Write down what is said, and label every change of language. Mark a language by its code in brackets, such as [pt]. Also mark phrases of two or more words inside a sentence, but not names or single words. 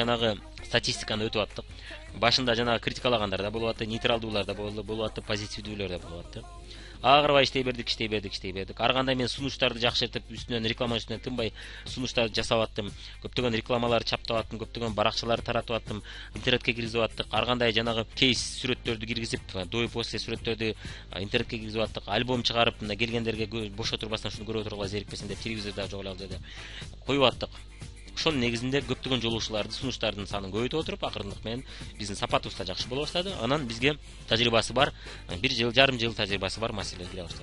[ky] Жанагы статистиканы өтүп аттык. Башында жанагы критикалагандар да болуп атты, нейтралдуулар да болуп атты, позитивдүүлөр да болуп атты. Агырбай иштей бердик. Ар кандай мен сунуштарды жакшыртып, үстүнөн реклама үстүнөн тынбай сунуштарды жасап аттым. Көптөгөн рекламалар чаптап аттым, көптөгөн баракчаларды таратып аттым, интернетке киргизип аттык. Ар кандай жанагы кейс сүрөттөрдү киргизип, [ru] до и после [ky] сүрөттөрдү интернетке киргизип аттык. Альбом чыгарып, мына келгендерге бош отурбастан шуну көрүп отургула зерикпесин деп телевизордо жок эле жерде коюп аттык. Ошонун негизинде көптөгөн жолугушууларды, сунуштардын санын көбөйтүп отуруп, акырындык менен биздин сапатыбыз да жакшы боло баштады. Анан бизге тажрыйбасы бар, 1 жыл, жарым жыл тажрыйбасы бар мастерлер келе баштады.